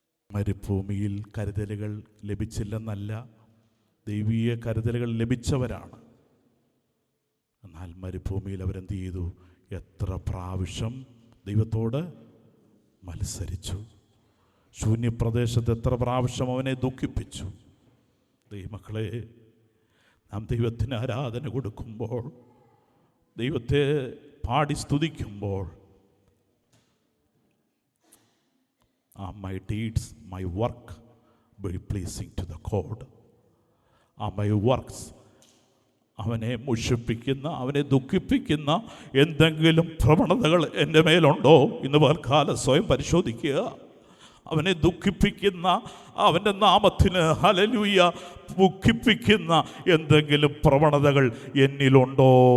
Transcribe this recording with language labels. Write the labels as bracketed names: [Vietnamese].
[Malayalam] മരുഭൂമിയിൽ കരുതലുകൾ ലഭിച്ചില്ലെന്നല്ല, ദൈവീയ കരുതലുകൾ ലഭിച്ചവരാണ്. എന്നാൽ മരുഭൂമിയിൽ അവരെന്ത് ചെയ്തു? എത്ര പ്രാവശ്യം ദൈവത്തോട് മത്സരിച്ചു. ശൂന്യപ്രദേശത്ത് എത്ര പ്രാവശ്യം അവനെ ദുഃഖിപ്പിച്ചു. ദൈവമക്കളെ, നാം ദൈവത്തിന് ആരാധന കൊടുക്കുമ്പോൾ, ദൈവത്തെ പാടി സ്തുതിക്കുമ്പോൾ, [English] my deeds, my work be pleasing to the God. My works, [Malayalam] അവനെ മുഷിപ്പിക്കുന്ന, അവനെ ദുഃഖിപ്പിക്കുന്ന എന്തെങ്കിലും പ്രവണതകൾ എൻ്റെ മേലുണ്ടോ? ഇന്ന് പകൽക്കാലം സ്വയം പരിശോധിക്കുക. അവനെ ദുഃഖിപ്പിക്കുന്ന, അവൻ്റെ നാമത്തിന് ഹല്ലേലൂയ ദുഃഖിപ്പിക്കുന്ന എന്തെങ്കിലും പ്രവണതകൾ എന്നിലുണ്ടോ?